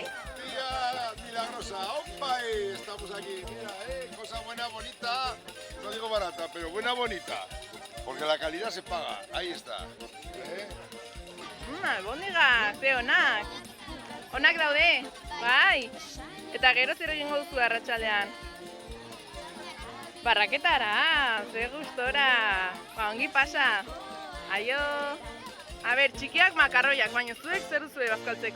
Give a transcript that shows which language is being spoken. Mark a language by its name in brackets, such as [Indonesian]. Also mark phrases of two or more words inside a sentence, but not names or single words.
[Spanish] Tía milagrosa, ¡opa! Estamos aquí, mira, cosa buena, bonita, no digo barata, pero buena, bonita, porque la calidad se paga, ahí está. [Basque] Albondiga, ze onak. Onak daude, bai. Eta gero zer egingo duzu arratsaldean? Barraketara, ze gustora. Ba, ongi pasa. Aio. A ber, txikiak makarroiak, baina zuek zer duzue bazkaltzeko?